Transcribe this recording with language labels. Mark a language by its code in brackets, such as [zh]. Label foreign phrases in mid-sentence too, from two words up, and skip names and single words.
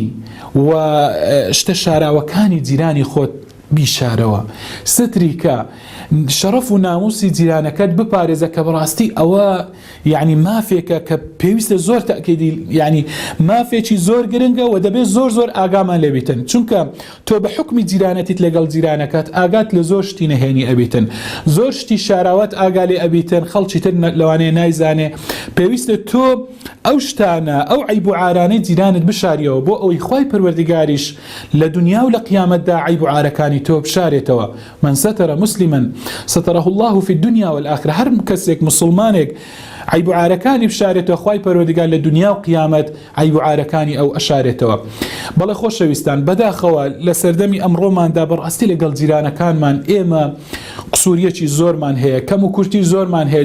[ckb] و شتە شاراوەکانی جیرانی خۆت بیشارەوە، ستری کە شەرەف و ناموسی جیرانەکەت بپارێزە کە بەڕاستی ئەوە یعنی مافێکە کە پێویستە زۆر تەکیدی یعنی مافێکی زۆر گرنگە و دەبێت زۆر زۆر ئاگامان لێبیتن، چونکە تۆ بە حکمی جیرانەتیت لەگەڵ جیرانەکەت ئاگات لە زۆر شتی نەهێنی ئەبیتن، زۆر شتی شاراوەت ئاگا لێ ئەبیتن، خەڵکی تر لەوانەیە نایزانێ. پێویستە تۆ ئەو شتانە ئەو عیب و عارانەی جیرانت بشاریەوە بۆ ئەوەی خوای پەروەردگاریش لە دنیا و لە قیامەتدا عیب و عارەکانی تۆ بشارێتەوە. [ar] من ستر مسلما ستره الله في الدنيا والآخرة. [ckb] هەر کەسێک مسلمانێک عیب و عارەکانی بشارێتەوە خوای پەروەردگار لە دنیا و قیامەت عیب و عارەکانی ئەو ئەشارێتەوە. بەڵێ خۆشەویستان، بەداخەوە لە سەردەمی ئەمڕۆماندا بەڕاستی لەگەڵ جیرانەکانمان ئێمە قسووریەکی زۆرمان هەیە، کەم و کورتی زۆرمان هەیە.